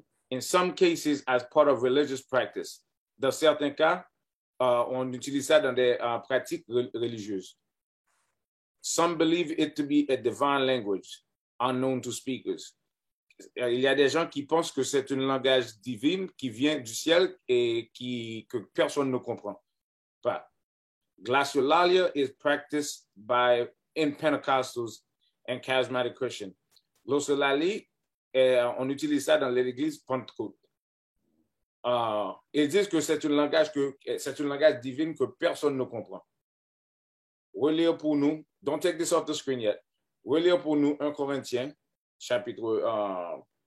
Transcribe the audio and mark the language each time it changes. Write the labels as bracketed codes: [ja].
[en] In some cases, as part of religious practice. [fr] Dans certains cas, on utilise ça dans des pratiques religieuses. [en] Some believe it to be a divine language, unknown to speakers. [fr] Il y a des gens qui pensent que c'est un langage divin qui vient du ciel et que personne ne comprend pas. [en] Glossolalia is practiced in Pentecostals and Charismatic Christians. [fr] Glossolalie, on utilise ça dans l'église Pentecôte. Ils disent que c'est un langage divin que personne ne comprend. Relire pour nous, [en] don't take this off the screen yet. [fr] Relire pour nous 1 Corinthiens, chapitre...